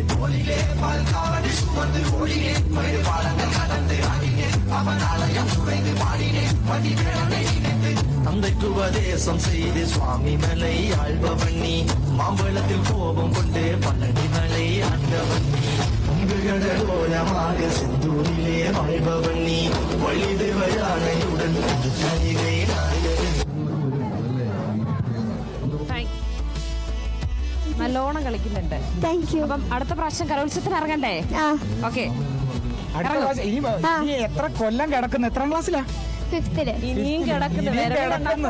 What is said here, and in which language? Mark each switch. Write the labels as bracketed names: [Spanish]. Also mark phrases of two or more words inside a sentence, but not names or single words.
[Tamil] தோளிலே பால்காவடி சுமந்து ஓடினேன், மடு பாலங்கள் கடந்து ஆடினேன், அவன் ஆலயம் நுழைந்து பாடினேன், வண்டி வேலனை நினைத்து. தந்தைக்கு உபதேசம் செய்து சுவாமி மலை ஆழ்பவன் நீ, மாம்பழத்தில் கோபம் கொண்டு பழனி மலை ஆண்டவன் நீ, கடலோரமாக செந்தூரிலே வாழ்பவன் நீ, வழிதேவயானையுடன் [Malayalam] നല്ലോണം കളിക്കുന്നുണ്ട്. അപ്പം അടുത്ത പ്രാവശ്യം കലോത്സവത്തിന് ഇറങ്ങണ്ടേ? ഓക്കെ. എത്ര കൊല്ലം കിടക്കുന്നു? എത്രാം ക്ലാസ്സിലാ? ഇനിയും കിടക്കുന്നു.